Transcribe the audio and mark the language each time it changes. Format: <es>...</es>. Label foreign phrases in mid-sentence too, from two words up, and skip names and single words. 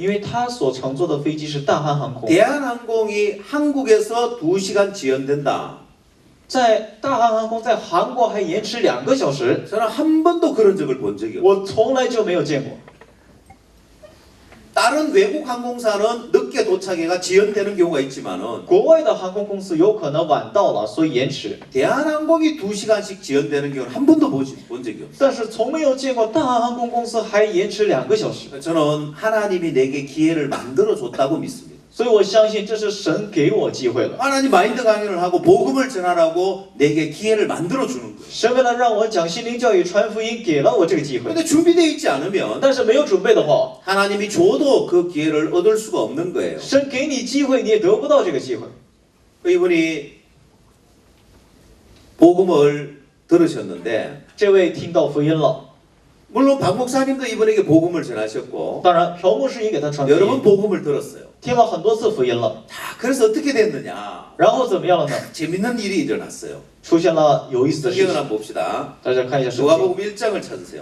<zh>因为他所乘坐的飞机是大韩航空。</zh> <ko>대한항공이 한국에서 2시간 지연된다.</ko> <zh>在大韩航空在韩国还延迟2个小时，</zh> <ko>저는 한 번도 그런 적을 본 적이 없어요.</ko> <zh>我从来就没有见过。</zh> <ko>다른 외국 항공사는 늦게 도착해가 지연되는 경우가 있지만은</ko> <zh>国外的航空公司有可能晚到了，所以延迟。</zh> <ko>대한항공이 2시간씩 지연되는 경우는 한 번도 본 적이 없어요.</ko> <zh>但是从没有见过大韩航空公司还延迟2个小时，</zh> <ko>저는 하나님이 내게 기회를 만들어 줬다고 믿습니다.</ko> <zh>所以我相信这是神给我机会了。</zh> <ko>하나님 마인드 강연을 하고 복음을 전하라고 내게 기회를 만들어 주는 거예요.</ko> <zh>神为了让我讲心灵教育、传福音，给了我这个机会。</zh> <ko>근데 준비되어 있지 않으면</ko> <zh>但是没有准备的话，</zh> <ko>하나님이 줘도 그 기회를 얻을 수가 없는 거예요.</ko> <zh>神给你机会，你也得不到这个机会。</zh> <ko>이분이 복음을 들으셨는데</ko> <zh>这位听到福音了，</zh> <ko>물론 박 목사님도 이분에게 복음을 전하셨고</ko> <zh>当然朴牧师也给他传福</zh> <ko>여러 번</ko> <zh>音，</zh> <ko>복음을 들었어요.</ko> <zh>听了很多次福音了。</zh> <ko>자, 그래서 어떻게 됐느냐?</ko> <zh>然后怎么样了呢？</zh> <ko>재밌는 일이 일어났어요.</ko> <zh>出现了有意思的事</zh> <ko>성경을</ko> <zh>情。</zh> <ko>한번 봅시다.</ko> <zh>大家看一下圣经，</zh> <ko>누가복음 1장을 찾으세요.</ko>